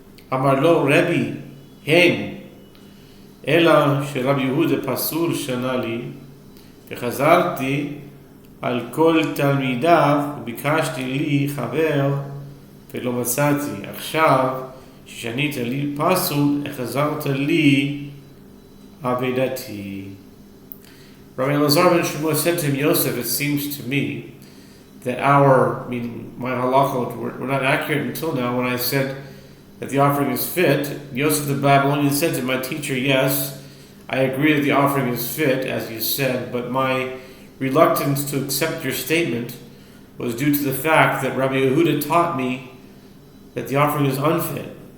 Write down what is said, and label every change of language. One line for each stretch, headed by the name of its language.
Hebrew: Amar lo Rebbe, hen, ela shRabbi Yehuda pasul shana li, v'chazarti על כל תלמידיו וביקשתי לי חבר ולא מצאתי. עכשיו ששנית לי פסול החזרת לי אבדתי.
English: Rabbi Elazar ben Shemua said to him, Yosef, it seems to me that meaning my halachot, were not accurate until now when I said that the offering is fit. Yosef the Babylonian said to my teacher, yes, I agree that the offering is fit, as you said, but my reluctance to accept your statement was due to the fact that Rabbi Yehuda taught me that the offering is unfit.